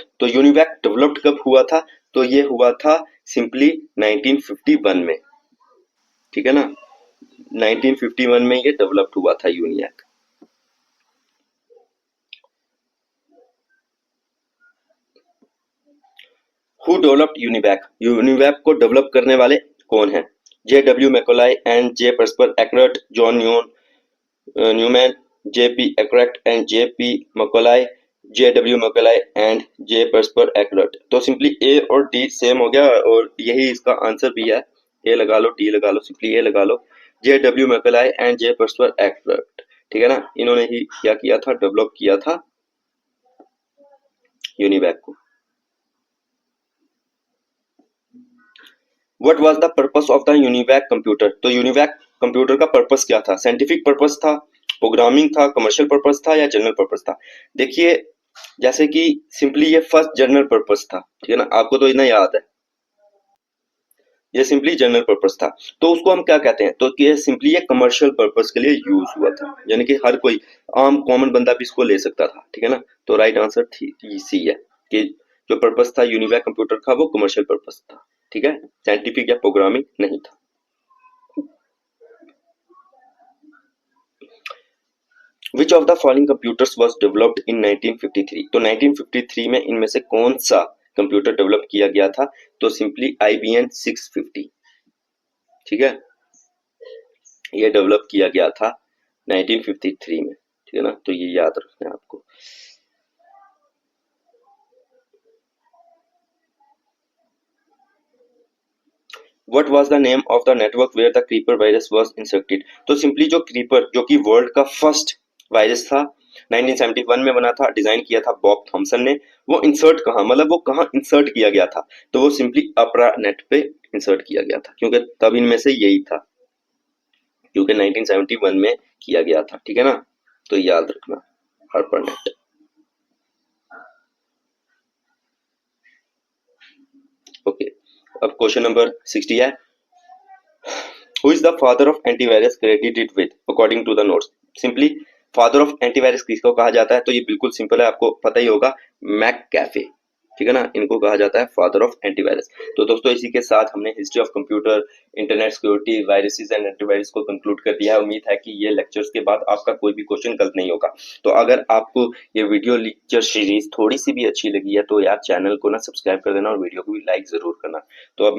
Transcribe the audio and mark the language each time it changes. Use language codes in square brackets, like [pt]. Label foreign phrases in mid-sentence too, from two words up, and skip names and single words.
[hi] तो यूनिवैक डेवलप्ड कब हुआ था? तो ये हुआ था सिंपली 1951 में, ठीक है ना। 1951 में ये डेवलप्ड हुआ था यूनिएक। [en] Who developed UNIVAC? [hi] यूनिवैक को डेवलप करने वाले कौन हैं? जे डब्ल्यू मैकोलाई एंड जे परस्पर एक्रेट, जॉन न्यूमैन, जे पी एक्रेट एंड जे पी मैकोलाई, जे डब्ल्यू मैकोलाई एंड जे परस्पर एक्रेट। तो सिंपली ए और डी सेम हो गया और यही इसका आंसर भी है। ए लगा लो, डी लगा लो, सिंपली ए लगा लो। जे डब्ल्यू मैकोलाई एंड जे परस्पर एक्रेट, ठीक है ना, इन्होंने ही क्या किया था, डेवलप किया था यूनिवैक को। [en] What was the purpose of the UNIVAC computer? [hi] तो यूनिवैक कंप्यूटर का पर्पस क्या था? [en] scientific purpose [hi] था, प्रोग्रामिंग था, [en] commercial purpose [hi] था या [en] general purpose [hi] था? देखिए, जैसे कि सिंपली ये [en] first general purpose [hi] था, ठीक है ना, आपको तो इतना याद है, ये सिंपली [en] general purpose [hi] था। तो उसको हम क्या कहते हैं? तो ये सिंपली ये [en] commercial purpose [hi] के लिए यूज हुआ था, यानी कि हर कोई आम कॉमन बंदा भी इसको ले सकता था, ठीक है ना। तो [en] right answer [hi] सी है कि जो पर्पस था यूनिवैक कंप्यूटर का वो [en] commercial purpose [hi] था, ठीक है, साइंटिफिक या प्रोग्रामिंग नहीं था। [en] Which of the following computers was developed in 1953? [hi] तो 1953 में इनमें से कौन सा कंप्यूटर डेवलप किया गया था? तो सिंपली IBM 650, ठीक है, ये डेवलप किया गया था 1953 में, ठीक है ना, तो ये याद रखना है आपको। [en] What was the name of the network where the creeper virus was inserted? [hi] तो सिंपली जो क्रीपर, जो कि वर्ल्ड का [en] first virus [hi] था, 1971 में बना था, डिजाइन किया था बॉब थॉमसन ने। वो इंसर्ट कहाँ, मतलब वो कहाँ इंसर्ट किया गया था? तो वो सिंपली अपरा नेट पे इंसर्ट किया गया था, क्योंकि तब इनमें से यही था, क्योंकि 1971 में किया गया था, ठीक है ना, तो याद रखना अपरा नेट। ओके, अब [en] question number [hi] 60 है। [en] Who is the father of antivirus credited with according to the notes? [hi] सिंपली [en] father of antivirus [hi] किसको कहा जाता है? तो ये बिल्कुल सिंपल है, आपको पता ही होगा, मैककैफे, ठीक है ना, इनको कहा जाता है [en] father of antivirus. [hi] तो दोस्तों इसी के साथ हमने [en] history of computer, internet security, viruses and antivirus [hi] को कंक्लूड कर दिया है। उम्मीद है कि ये लेक्चर्स के बाद आपका कोई भी क्वेश्चन गलत नहीं होगा। तो अगर आपको ये [en] video lecture series [hi] थोड़ी सी भी अच्छी लगी है तो यार चैनल को ना सब्सक्राइब कर देना और वीडियो को भी लाइक जरूर करना।